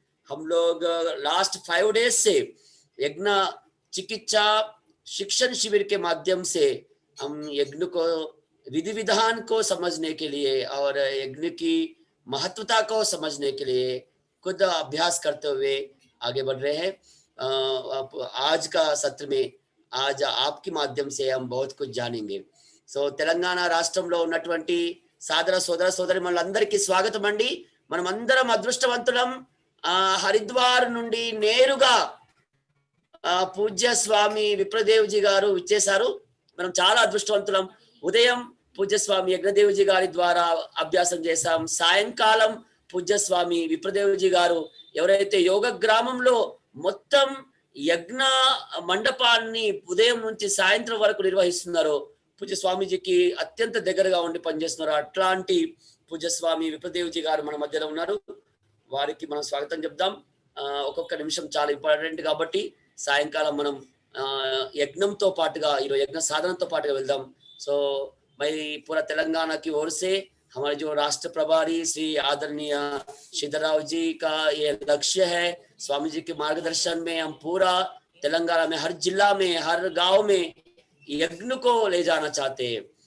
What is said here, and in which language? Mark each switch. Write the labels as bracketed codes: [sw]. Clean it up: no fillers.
[hi] हम लोग last 5 days से यज्ञ चिकित्सा शिक्षण शिविर के माध्यम से हम यज्ञ को विधि विधान को समझने के लिए और यज्ञ की महत्वता को समझने के लिए खुद अभ्यास करते हुए आगे बढ़ रहे हैं। आज का सत्र में आज आपके माध्यम से हम बहुत कुछ जानेंगे। [te] సో తెలంగాణ రాష్ట్రంలో ఉన్నటువంటి సాదర సోదర సోదరి మనందరికీ స్వాగతం అండి। మనమందరం అదృష్టవంతులం। హరిద్వార్ నుండి నేరుగా పూజ్య స్వామి విప్రదేవ్జీ గారు ఇచ్చేశారు। మనం చాలా అదృష్టవంతులం। ఉదయం పూజ్య స్వామి యజ్ఞదేవ్జీ గారి ద్వారా అభ్యాసం చేశాం। సాయంకాలం పూజ్య స్వామి విప్రదేవ్జీ గారు ఎవరైతే యోగ గ్రామంలో మొత్తం యజ్ఞ మండపాన్ని ఉదయం నుంచి సాయంత్రం వరకు నిర్వహిస్తున్నారో పూజ్య స్వామీజీకి అత్యంత దగ్గరగా ఉండి పనిచేస్తున్నారు। అట్లాంటి పూజ్య స్వామి విప్రదేవ్జీ గారు మన మధ్యలో ఉన్నారు। వారికి మనం స్వాగతం చెప్దాం। ఒక్కొక్క నిమిషం చాలా ఇంపార్టెంట్ కాబట్టి సాయంకాలం మనం యజ్ఞంతో పాటుగా ఈరోజు యజ్ఞ సాధనతో పాటుగా వెళ్దాం। [hi] సో मैं पूरा तेलंगाना की ओर से हमारे जो राष्ट्र प्रभारी श्री आदरणीय सिद्धराव जी का ये लक्ष्य है। स्वामी जी के मार्गदर्शन में हम पूरा तेलंगाना में हर जिला में हर गांव में यज्ञ को ले जाना चाहते हैं।